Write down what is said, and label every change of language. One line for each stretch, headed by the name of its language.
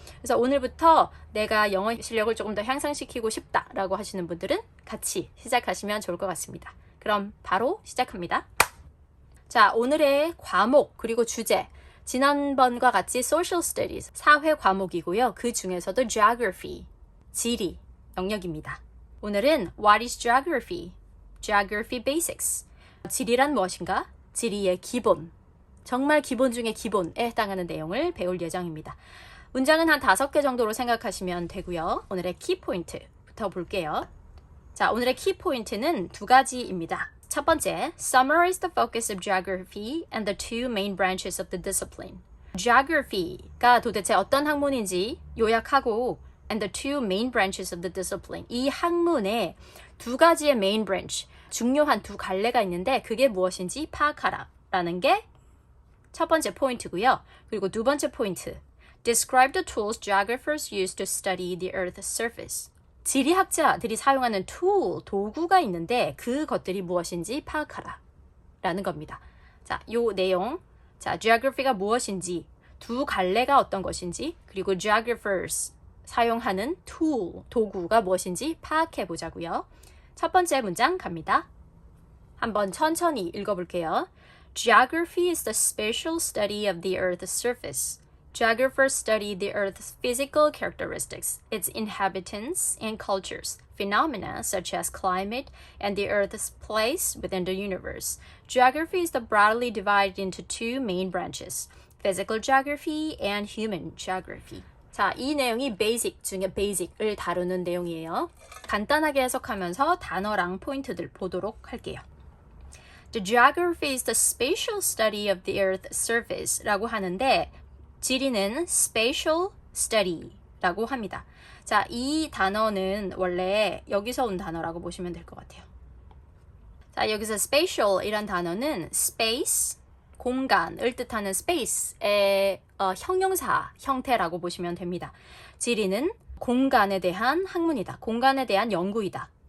Korean: 그래서 오늘부터 내가 영어 실력을 조금 더 향상시키고 싶다라고 하시는 분들은 같이 시작하시면 좋을 것 같습니다. 그럼 바로 시작합니다. 자, 오늘의 과목 그리고 주제, 지난번과 같이
English: Social Studies,
Korean: 사회 과목이고요. 그 중에서도 Geography, 지리 영역입니다. 오늘은
English: What is Geography? Geography Basics.
Korean: 지리란 무엇인가? 지리의 기본, 정말 기본 중에 기본에 해당하는 내용을 배울 예정입니다. 문장은 한 5개 정도로 생각하시면 되고요. 오늘의 키포인트부터 볼게요. 자, 오늘의 키포인트는 두 가지입니다.
English: 첫 번째, summarize the focus of geography and the two main branches of the discipline. Geography가
Korean: 도대체 어떤 학문인지 요약하고
English: and the two main branches of the discipline.
Korean: 이 학문에 두 가지의
English: main branch,
Korean: 중요한 두 갈래가 있는데 그게 무엇인지 파악하라라는 게 첫 번째 포인트고요. 그리고 두 번째 포인트,
English: describe the tools geographers use to study the Earth's surface.
Korean: 지리학자들이 사용하는 도구가 있는데 그것들이 무엇인지 파악하라 라는 겁니다. 자, 요 내용, 자, geography가 무엇인지, 두 갈래가 어떤 것인지, 그리고 geographers 사용하는 도구가 무엇인지 파악해 보자고요. 첫 번째 문장 갑니다. 한번 천천히 읽어볼게요.
English: Geography is the spatial study of the Earth's surface. Geographers study the Earth's physical characteristics, its inhabitants and cultures, phenomena such as climate, and the Earth's place within the universe. Geography is broadly divided into two main branches, physical geography and human geography.
Korean: 자, 이 내용이 basic 중에 basic을 다루는 내용이에요. 간단하게 해석하면서 단어랑 포인트들 보도록 할게요.
English: The geography is the spatial study of the Earth's surface
Korean: 라고 하는데 지리는 spatial study라고 합니다. 자, 이 단어는 원래 여기서 온 단어라고 보시면 될 것 같아요. 자, 여기서 spatial 이란 단어는 space, 공간을 뜻하는 space의 형용사 형태라고 보시면 됩니다. 지리는 공간에 대한 학문이다. 공간에 대한 연구이다.